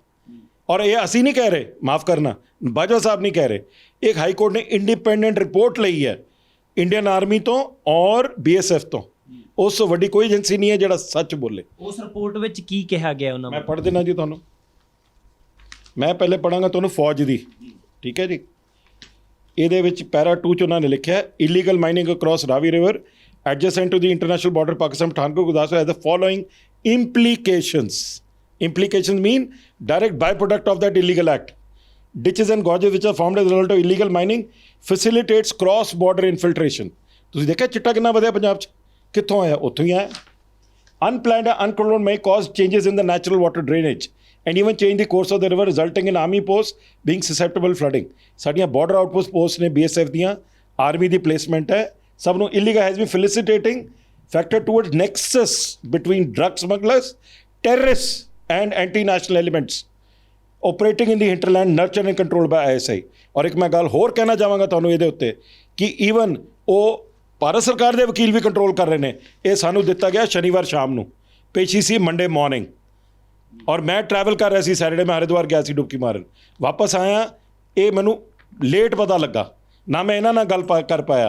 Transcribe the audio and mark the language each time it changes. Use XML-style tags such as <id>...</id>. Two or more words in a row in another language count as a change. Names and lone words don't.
<pa>ਔਰ ਇਹ ਅਸੀਂ ਨਹੀਂ ਕਹਿ ਰਹੇ, ਮਾਫ ਕਰਨਾ, ਬਾਜਵਾ ਸਾਹਿਬ ਨਹੀਂ ਕਹਿ ਰਹੇ, ਇੱਕ</pa> <en>high court</en> <pa>ਨੇ</pa> <en>independent report</en> <pa>ਲਈ ਹੈ ਇੰਡੀਅਨ ਆਰਮੀ ਤੋਂ ਔਰ BSF ਤੋਂ। ਉਸ ਤੋਂ ਵੱਡੀ ਕੋਈ ਏਜੰਸੀ ਨਹੀਂ ਹੈ ਜਿਹੜਾ ਸੱਚ ਬੋਲੇ। ਉਸ ਰਿਪੋਰਟ ਵਿੱਚ ਕੀ ਕਿਹਾ ਗਿਆ ਉਹਨਾਂ ਮੈਂ ਪੜ੍ਹ ਦੇਣਾ ਜੀ ਤੁਹਾਨੂੰ, ਮੈਂ ਪਹਿਲੇ ਪੜ੍ਹਾਂਗਾ ਤੁਹਾਨੂੰ ਫੌਜ ਦੀ, ਠੀਕ ਹੈ ਜੀ। ਇਹਦੇ ਵਿੱਚ ਪੈਰਾ 2 ਚ ਉਹਨਾਂ ਨੇ ਲਿਖਿਆ</pa> <en>illegal mining across Ravi river adjacent to the international border Pakistan Pathankot Gurdaspur has the following implications. Implications mean direct byproduct of that illegal act. Ditches and gorges which are formed as a result of illegal mining facilitates cross border infiltration.</en> <pa>ਤੁਸੀਂ ਦੇਖਿਆ ਚਿੱਟਾ ਕਿੰਨਾ ਵਧਿਆ ਪੰਜਾਬ 'ਚ, ਕਿੱਥੋਂ ਆਇਆ? ਉੱਥੋਂ ਹੀ ਆਇਆ।</pa> <en>Unplanned and uncontrolled may cause changes in the natural water drainage and even change the course of the river resulting in army posts being susceptible flooding.</en> <pa>ਸਾਡੀਆਂ</pa> <en>border outpost posts</en> <pa>ਨੇ BSF ਦੀਆਂ, ਆਰਮੀ ਦੀ ਪਲੇਸਮੈਂਟ ਹੈ। ਸਭ ਨੂੰ</pa> <en>illegal has been facilitating factor towards nexus between drug smugglers, terrorists and anti-national elements operating in the hinterland nurtured and controlled by ISI.</en> <pa>ਔਰ ਇੱਕ ਮੈਂ ਗੱਲ ਹੋਰ ਕਹਿਣਾ ਚਾਹਾਂਗਾ ਤੁਹਾਨੂੰ ਇਹਦੇ ਉੱਤੇ ਕਿ ਈਵਨ ਉਹ ਭਾਰਤ ਸਰਕਾਰ ਦੇ ਵਕੀਲ ਵੀ ਕੰਟਰੋਲ ਕਰ ਰਹੇ ਨੇ। ਇਹ ਸਾਨੂੰ ਦਿੱਤਾ ਗਿਆ ਸ਼ਨੀਵਾਰ ਸ਼ਾਮ ਨੂੰ, ਪੇਸ਼ੀ ਸੀ</pa> <en>Monday morning,</en> <pa>ਔਰ ਮੈਂ ਟਰੈਵਲ ਕਰ ਰਿਹਾ ਸੀ ਸੈਟਰਡੇ, ਮੈਂ ਹਰਿਦੁਆਰ ਗਿਆ ਸੀ ਡੁਬਕੀ ਮਾਰਨ, ਵਾਪਸ ਆਇਆ, ਇਹ ਮੈਨੂੰ ਲੇਟ ਪਤਾ ਲੱਗਾ, ਨਾ ਮੈਂ ਇਹਨਾਂ ਨਾਲ ਗੱਲ ਕਰ ਪਾਇਆ।</pa>